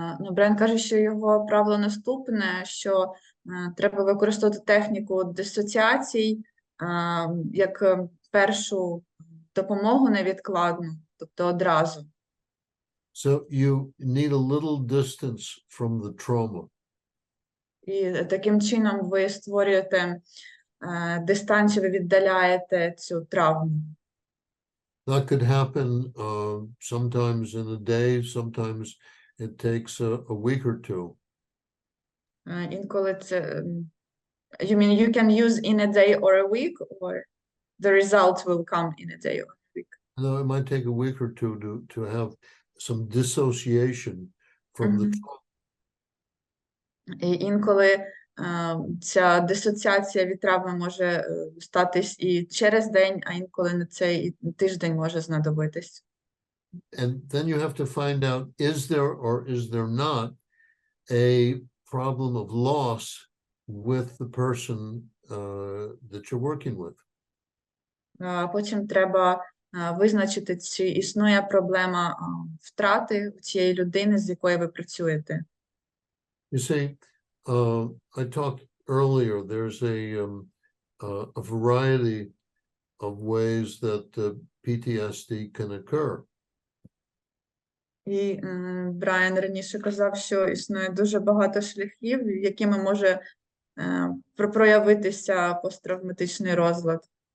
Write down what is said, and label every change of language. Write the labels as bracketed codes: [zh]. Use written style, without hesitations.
[uk] Брайан каже, що його правило наступне, що треба використовувати техніку дисоціацій як першу допомогу невідкладну, тобто одразу. [en] So you need a little distance from the trauma. [uk] І таким чином ви створюєте дистанцію, ви віддаляєте цю травму. [en] That could happen sometimes in a day, sometimes it takes a week or two. [uk] Інколи це... [en] You mean you can use in a day or a week, or the result will come in a day or a week? No, it might take a week or two to have some dissociation from the trauma. [uk] І інколи ця дисоціація від травми може статись і через день, а інколи на цей тиждень може знадобитись. [en] And then you have to find out, is there or is there not a problem of loss with the person that you're working with. [uk] Потім треба визначити, чи існує проблема втрати у цієї людини, з якою ви працюєте. [en] You see, I talked earlier, there's a variety of ways that PTSD can occur. [uk] І Брайан раніше казав, що існує дуже багато шляхів, якими може проявитися посттравматичний розлад.